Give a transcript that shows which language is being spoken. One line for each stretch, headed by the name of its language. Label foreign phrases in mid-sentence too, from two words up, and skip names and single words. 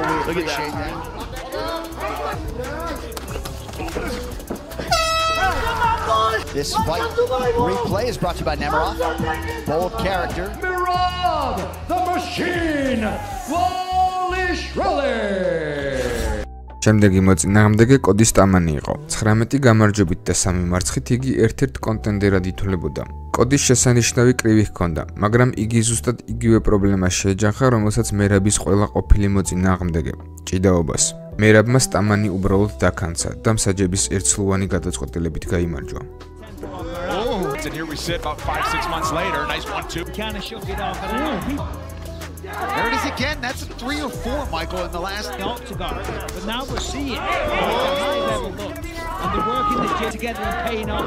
English: We appreciate that. This fight replay is brought to you by Nemiroff. Bold character. Merab, the machine, Dvalishvili.
Georgian: შემდეგი მოწინააღმდეგე კოდი სტამანი იყო. 19 გამარჯვებით და 3 მარცხით იგი ერთ-ერთ კონტენდერად ითვლებოდა. კოდის შესანიშნავი კრივი ჰქონდა, მაგრამ იგი ზუსტად იგივე პრობლემას შეეჯახა, რომელსაც მერაბის ყველა ყოფილი მოწინააღმდეგე ჭიდაობას. მერაბმა სტამანი უბრალოდ დაქანცა და მსაჯების ერთსლოვანი გადაწყვეტილებით გაიმარჯვა.
English: And here we sit about 5-6 months later. Nice 1-2. kind of shook it off. There it is again. That's 3 or 4, Michael, in the last octagon. But now we're seeing high level look. And they're working the gym together and paying off.